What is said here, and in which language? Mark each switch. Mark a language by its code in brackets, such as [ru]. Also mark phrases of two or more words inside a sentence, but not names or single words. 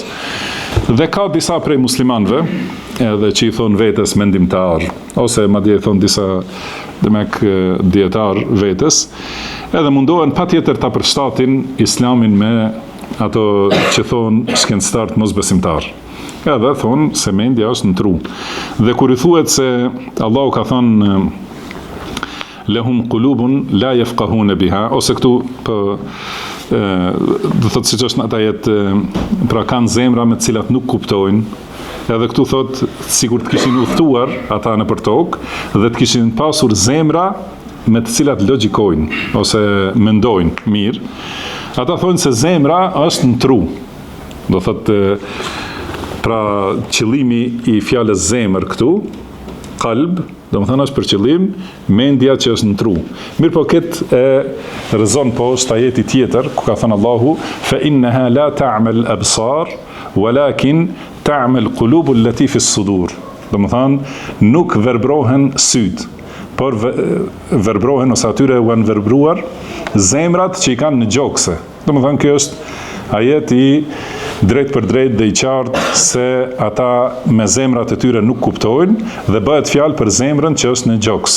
[sq] Dhe ka disa prej muslimanëve, edhe që i thonë vetes mendimtar, ose madje i thonë disa dietar vetes, edhe mundohen patjetër ta përshtatin Islamin me ato që thonë shkencëtar mosbesimtar. Edhe thonë se mendja është në tru. Dhe kur i thuhet se Allahu ka thonë [ar] لهم قلوب لا يفقهون بها, [sq] ose këtu do thotë siç është në ata jetë, pra kanë zemra me të cilat nuk kuptojnë, edhe këtu thotë sikur të kishin udhëtuar ata nëpër tokë dhe të kishin pasur zemra me të cilat logjikojnë ose mendojnë mirë. Ata thonë se zemra është në tru. Do thotë pra qëllimi i fjalës zemër këtu, qalb, do më thënë është për qëllim mendja që është në tru. Mirë po këtë e rëzon poshtë ajeti tjetër, ku ka thënë Allahu, [ar] فإنها لا تعمى الأبصار ولكن تعمى القلوب التي في الصدور. [sq] Do më thënë, nuk verbrohen syt, por verbrohen ose atyre u janë verbruar zemrat që i kanë në gjokse. Do më thënë, kjo është ajeti drejt për drejt dhe i qartë se ata me zemrat e tyre nuk kuptojnë dhe bëhet fjalë për zemrën që është në gjoks.